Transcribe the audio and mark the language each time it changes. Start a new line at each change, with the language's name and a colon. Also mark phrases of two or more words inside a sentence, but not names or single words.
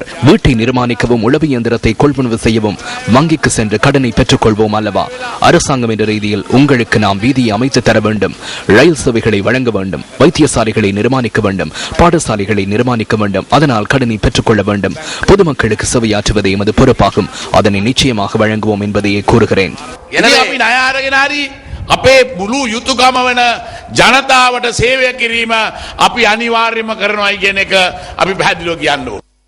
Tamil: வீட்டை நிர்மாணிக்கவும் உளவு இயந்திரத்தை கொள்வனவு செய்யவும் வங்கிக்கு சென்று கடனை பெற்றுக் கொள்வோம் அல்லவா? அரசாங்கம் என்ற ரீதியில் உங்களுக்கு நாம் வீதியை அமைத்து தர வேண்டும், ரயில் சேவைகளை வழங்க வேண்டும், வைத்தியசாலைகளை நிர்மாணிக்க வேண்டும், பாடசாலைகளை நிர்மாணிக்க வேண்டும். அதனால் கடனை பெற்றுக் கொள்ள வேண்டும். பொதுமக்களுக்கு சேவையாற்றுவதே எமது பொறுப்பாகும். அதனை நிச்சயமாக வழங்குவோம் என்பதையே கூறுகிறேன்.
Sinhala: අපේ මුළු යුතුයකම වෙන ජනතාවට සේවය කිරීම අපි අනිවාර්යයෙන්ම කරනවායි කියන එක අපි පැහැදිලිව කියන්න ඕනේ.